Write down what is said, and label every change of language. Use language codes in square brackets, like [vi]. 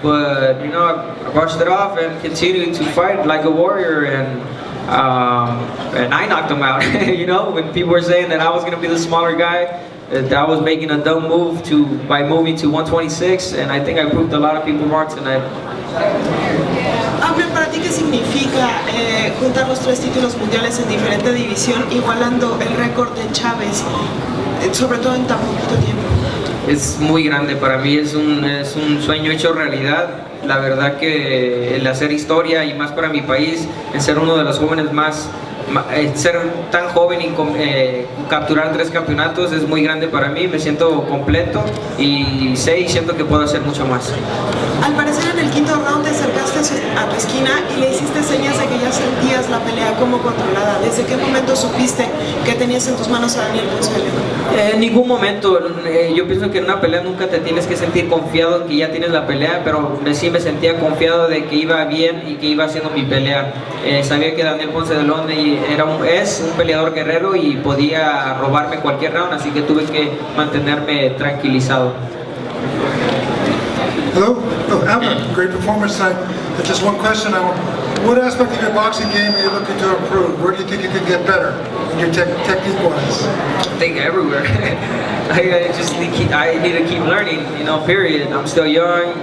[en] But you know, I brushed it off and continued to fight like a warrior, and I knocked him out. You know, when people were saying that I was gonna be the smaller guy, that I was making a dumb move by moving to 126, and I think I proved a lot of people wrong tonight. [es] Abner, ¿para ti qué significa juntar los 3 títulos mundiales en diferente división, igualando el récord de Chávez, sobre todo en tan poquito tiempo? Es muy grande para mí, es un sueño hecho realidad. La verdad que el hacer historia, y más para mi país, en ser uno de los jóvenes ser tan joven y capturar 3 campeonatos es muy grande para mí. Me siento completo y siento que puedo hacer mucho más. Al parecer en el 5º round te acercaste a tu esquina y le hiciste señas de que ya sentías la pelea como controlada. ¿Desde qué momento supiste que tenías en tus manos a Daniel Ponce de León? En ningún momento. Yo pienso que en una pelea nunca te tienes que sentir confiado en que ya tienes la pelea, pero sí me sentía confiado de que iba bien y que iba haciendo mi pelea. Sabía que Daniel Ponce de León es un peleador guerrero y podía robarme cualquier round, así que tuve que mantenerme tranquilizado. [en] Hello, Abner, great performance tonight. Just one question. What aspect of your boxing game are you looking to improve? Where do you think you could get better in your technique-wise? I think everywhere. I need to keep learning, you know, period. I'm still young.